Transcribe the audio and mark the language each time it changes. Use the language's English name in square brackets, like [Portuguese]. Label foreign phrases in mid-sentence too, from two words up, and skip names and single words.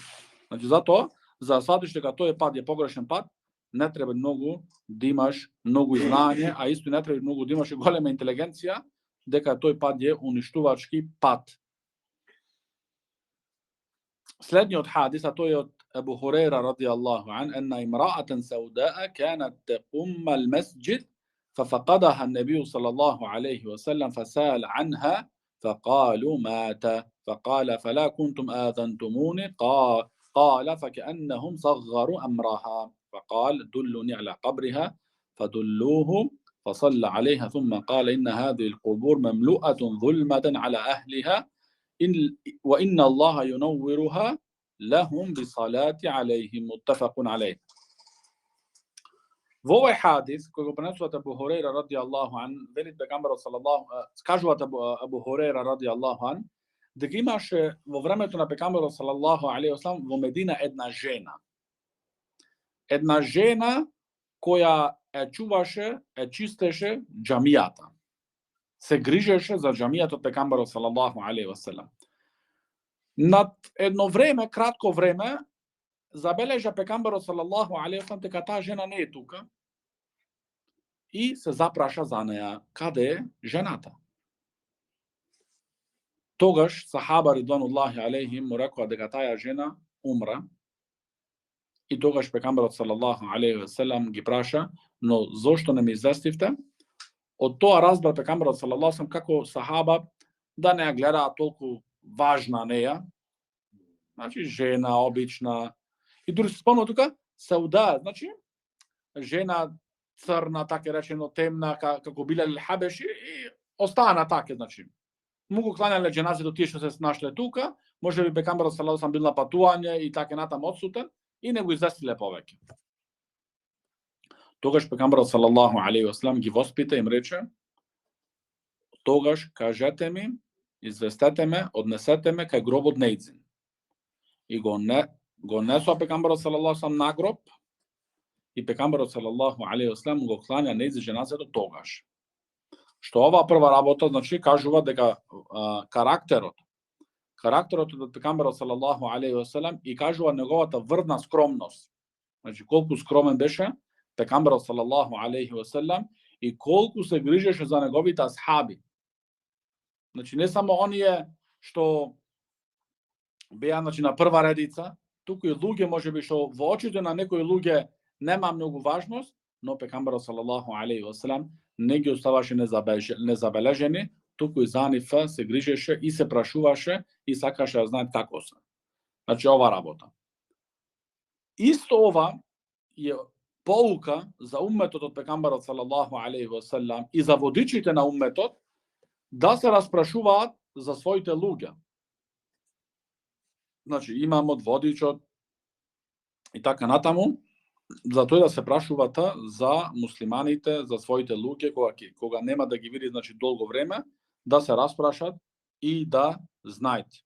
[Macedonian] Значи затоа, за да сватиш дека тој пат е погрешен пат, не треба многу да имаш многу знаење, а исто не треба многу да имаш и голема интелигенција, дека тој пат е уништувачки пат. Следниот хадис, а тој е од [Arabic] أبو هريرة رضي الله عنه أن امرأة سوداء كانت تقم المسجد ففقدها النبي صلى الله عليه وسلم فسأل عنها فقالوا مات فقال فلا كنتم آذنتموني قال فكأنهم صغروا أمرها فقال دلني على قبرها فدلوه فصلى عليها ثم قال إن هذه القبور مملوءة ظلمة على أهلها وإن الله ينورها لهم بالصلاة عليهم متفق عليه. [Macedonian] В овој хадис кој го пренесува Абу Хурейра [Arabic] رضي الله عن, [Macedonian] вели пегамберот салаллаху скажуваат Абу Хурейра [Arabic] رضي الله عن, [Macedonian] дека имаше во времето на пегамберот [Arabic] صلى الله عليه وسلم [Macedonian] во Медина една жена. Една жена која е чуваше, е чистеше џамијата. Се грижеше за џамијата од пегамберот [Arabic] صلى الله عليه وسلم. [Macedonian] Над едно време, кратко време, забележа пегамберот [Arabic] صلى الله عليه وسلم [Macedonian] дека таа жена не е тука и се запраша за неа. Каде е жената? Тогаш сахаба [Arabic] رضوان الله عليهم [Macedonian] му рекоа дека таа жена умра и тогаш пегамберот [Arabic] صلى الله عليه وسلم [Macedonian] ги праша, но зошто не ми известивте? Од тоа разбра пегамберот [Arabic] صلى الله عليه وسلم [Macedonian] како сахаба да не ја гледаат толку важна неја, значи жена обична. И дури се спомнува тука Сауда, значи жена црна, така речено темна, како Билал Хабеши и остана така, значи. Му го кланале џеназето тие што се нашле тука, може би пегамберот [Arabic] صلى الله عليه وسلم [Macedonian] бил на патување и така натам одсутен и не го известиле повеќе. Тогаш пегамберот [Arabic] صلى الله عليه وسلم [Macedonian] ги воспита и им рече: тогаш кажете ми, известете ме, однесете ме кај гробот нејзин. И го несоа пегамберот [Arabic] صلى الله عليه وسلم [Macedonian] на гроб и пегамберот [Arabic] صلى الله عليه وسلم [Macedonian] го кланя нејзин џеназето тогаш. Што ова прва работа, значи, кажува дека карактерот од пегамберот [Arabic] صلى الله عليه وسلم [Macedonian] и кажува неговата врвна скромност. Значи, колку скромен беше пегамберот [Arabic] صلى الله عليه وسلم [Macedonian] и колку се грижеше за неговите асхаби. Значи, не само оние што беа, значи, на прва редица, туку и луѓе, можеби што во очите на некои луѓе нема многу важност, но пегамберот [Arabic] صلى الله عليه وسلم [Macedonian] не ги оставаше незабележени, туку и за нив се грижеше и се прашуваше и сакаше да знаат како се. Значи, ова работа. Исто ова е поука за умметот од пегамберот [Arabic] صلى الله عليه وسلم [Macedonian] и за водичите на умметот да се распрашуваат за своите луѓе. Значи, имамот, водичот и така натаму, за тој да се прашуваат за муслиманите, за своите луѓе, кога нема да ги види, значи, долго време, да се распрашат и да знаат.